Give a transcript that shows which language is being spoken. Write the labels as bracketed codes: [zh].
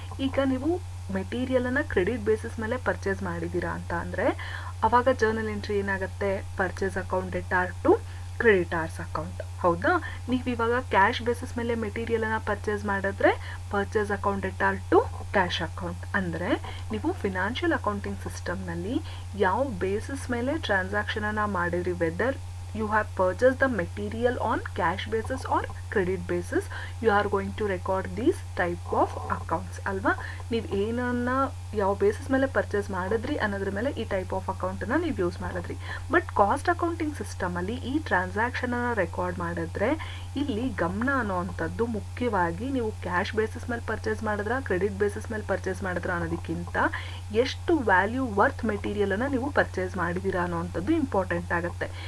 [kn] ಈಗ ನೀವು ಮೆಟೀರಿಯಲನ್ನು credit basis ಮೇಲೆ ಪರ್ಚೇಸ್ ಮಾಡಿದ್ದೀರಾ ಅಂತ ಅಂದರೆ ಆವಾಗ ಜರ್ನಲ್ ಎಂಟ್ರಿ ಏನಾಗುತ್ತೆ? Purchase account data to creditors account, ಹೌದಾ? ನೀವು ಇವಾಗ ಕ್ಯಾಶ್ ಬೇಸಿಸ್ ಮೇಲೆ ಮೆಟೀರಿಯಲನ್ನು ಪರ್ಚೇಸ್ ಮಾಡಿದ್ರೆ purchase account data to cash account. ಅಂದರೆ ನೀವು ಫಿನಾನ್ಷಿಯಲ್ ಅಕೌಂಟಿಂಗ್ ಸಿಸ್ಟಮ್ನಲ್ಲಿ ಯಾವ ಬೇಸಿಸ್ ಮೇಲೆ ಟ್ರಾನ್ಸಾಕ್ಷನನ್ನು ಮಾಡಿದ್ರಿ, [en] whether you have purchased the material on cash basis or credit basis, you are going to record these type of accounts [kn] ಅಲ್ವಾ? ನೀವು ಏನನ್ನ ಯಾವ ಬೇಸಿಸ್ ಮೇಲೆ ಪರ್ಚೇಸ್ ಮಾಡಿದ್ರಿ ಅನ್ನೋದ್ರ ಮೇಲೆ ಈ ಟೈಪ್ ಆಫ್ ಅಕೌಂಟನ್ನು ನೀವು ಯೂಸ್ ಮಾಡಿದ್ರಿ. ಬಟ್ ಕಾಸ್ಟ್ ಅಕೌಂಟಿಂಗ್ ಸಿಸ್ಟಮಲ್ಲಿ ಈ ಟ್ರಾನ್ಸಾಕ್ಷನನ್ನು ರೆಕಾರ್ಡ್ ಮಾಡಿದ್ರೆ ಇಲ್ಲಿ ಗಮನ ಅನ್ನೋವಂಥದ್ದು ಮುಖ್ಯವಾಗಿ ನೀವು ಕ್ಯಾಶ್ ಬೇಸಿಸ್ ಮೇಲೆ ಪರ್ಚೇಸ್ ಮಾಡಿದ್ರ ಕ್ರೆಡಿಟ್ ಬೇಸಿಸ್ ಮೇಲೆ ಪರ್ಚೇಸ್ ಮಾಡಿದ್ರ ಅನ್ನೋದಕ್ಕಿಂತ ಎಷ್ಟು ವ್ಯಾಲ್ಯೂ ವರ್ತ್ ಮೆಟೀರಿಯಲನ್ನು ನೀವು ಪರ್ಚೇಸ್ ಮಾಡಿದ್ದೀರಾ ಅನ್ನೋವಂಥದ್ದು ಇಂಪಾರ್ಟೆಂಟ್ ಆಗುತ್ತೆ.